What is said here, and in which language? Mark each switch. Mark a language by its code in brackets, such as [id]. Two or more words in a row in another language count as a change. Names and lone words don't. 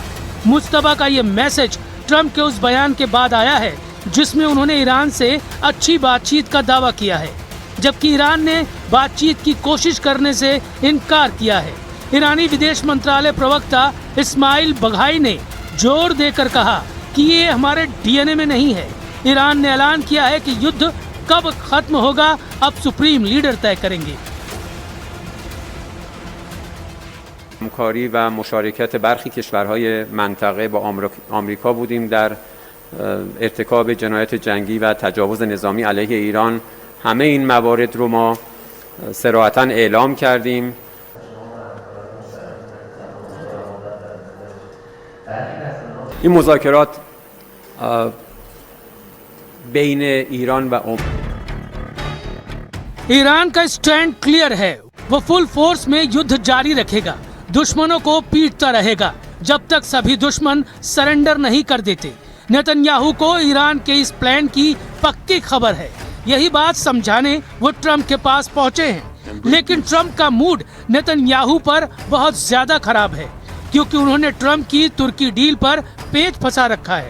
[hi] मुस्तफा का ये मैसेज ट्रंप के उस बयान के बाद आया है जिसमें उन्होंने ईरान से अच्छी बातचीत का दावा किया है, जबकि ईरान ने बातचीत की कोशिश करने से इनकार किया है। ईरानी विदेश मंत्रालय प्रवक्ता इस्माइल बघाई ने जोर देकर कहा कि ये हमारे डीएनए में नहीं है। ईरान ने ऐलान किया है कि युद्ध कब खत्म होगा अब [en] supreme leader [hi] तय करेंगे। [fa] همکاری و مشارکت برخی کشورهای منطقه با آمریکا بودیم در ارتکاب جنایت جنگی و تجاوز نظامی علیه ایران. همه این موارد رو ما صراحتاً اعلام کردیم. این مذاکرات بین ایران و [hi] ईरान का स्टैंड क्लियर है, वो [en] full force [hi] में युद्ध जारी रखेगा, दुश्मनों को पीटता रहेगा जब तक सभी दुश्मन सरेंडर नहीं कर देते। नेतन्याहू को ईरान के इस प्लान की पक्की खबर है। यही बात समझाने वो ट्रम्प के पास पहुंचे हैं, लेकिन ट्रम्प का मूड नेतन्याहू पर बहुत ज्यादा खराब है, क्योंकि उन्होंने ट्रम्प की तुर्की डील पर पेच फंसा रखा है।